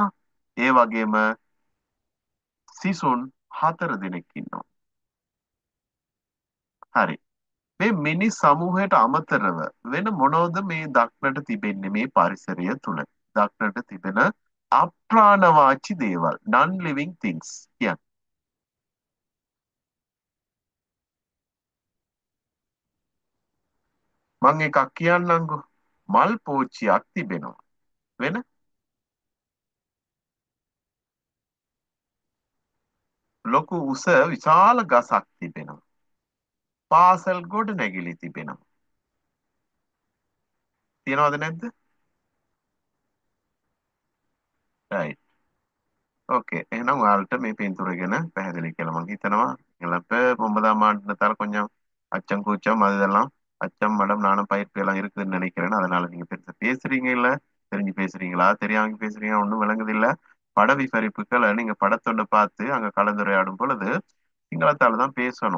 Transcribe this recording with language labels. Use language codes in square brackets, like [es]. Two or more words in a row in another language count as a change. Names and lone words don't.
[si] ඒ වගේම සිසුන් 4 දෙනෙක් ඉන්නවා. හරි. මේ මිනිස් සමූහයට අමතරව වෙන මොනවද මේ දක්නට තිබෙන්නේ මේ පරිසරය තුල? දක්නට තිබෙන අප්‍රාණවාචී දේවල්, [en] non living things කියන්නේ. [si] මම එකක් කියන්නම්කෝ. මල් පෝච්චියක් තිබෙනවා. වෙන ලොකු උස විශාල ගසක් තිබෙනවා. පාසල් ගොඩනැගිලි තිබෙනවා. තියනවද නැද්ද? right. ఓకే. එහෙනම් ඔයාලට මේ පින්තූර ගැන පැහැදිලි කියලා මම හිතනවා. [ta] எங்களப்ப 9ஆம் ஆண்டுனதால கொஞ்சம் அச்சம் கூச்சம் அதெல்லாம் அச்சம் மடம் நாணம் பயிர்ப்பு எல்லாம் இருக்குதுன்னு நினைக்கிறேன். அதனால நீங்க பெருசா பேசுறீங்க இல்ல தெரிஞ்சு பேசுறீங்களா தெரியாம பேசுறீங்க ஒன்றும் விளங்குது இல்ல. பட விவரிப்புகளை நீங்க படத்தொண்ட பார்த்து அங்க கலந்துரையாடும் பொழுது சிங்களத்தால தான் பேசணும்.